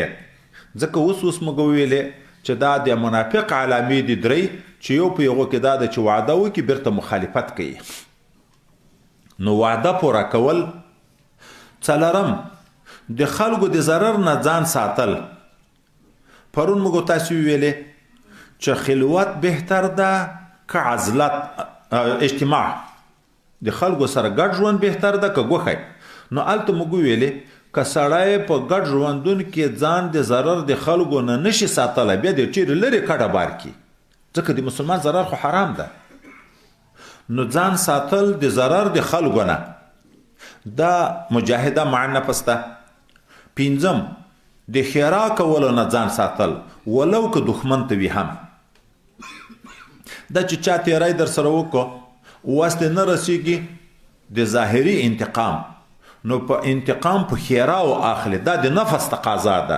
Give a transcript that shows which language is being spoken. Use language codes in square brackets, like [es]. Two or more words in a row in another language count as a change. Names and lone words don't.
[ps] ځکه اوس موږ ویلې چې دا د منافق علامې دي درې چې یو په یغو کې دا ده چې وعده وکړي بیرته مخالفت کوي. نو وعده پوره کول. څلورم د خلکو د ضرر نه ځان ساتل. پرون موږ تاسو ویلې چې خلوت بهتر ده که عزلت اجتماع، د خلکو سره ګډ ژوند بهتر ده که ګوښی. نو الته موږ ویلې که سړی په ګډ ژوندون کې ځان د ضرر د خلکو نه نشي ساتلی، بیا د چیرې لرې کډه بار کړي، ځکه د مسلمان ضرر خو حرام ده. نو ځان ساتل د ضرر د خلکو نه، دا مجاهده مع نفس ده. پنځم د خیرا کولو نه ځان ساتل، ولو که دښمن ته وي هم. دا چې چا تیری در سره وکړو واسطې نه رسیږي د ظاهري انتقام، نو په انتقام په خیراو اخلي، دا د نفس تقاضا ده.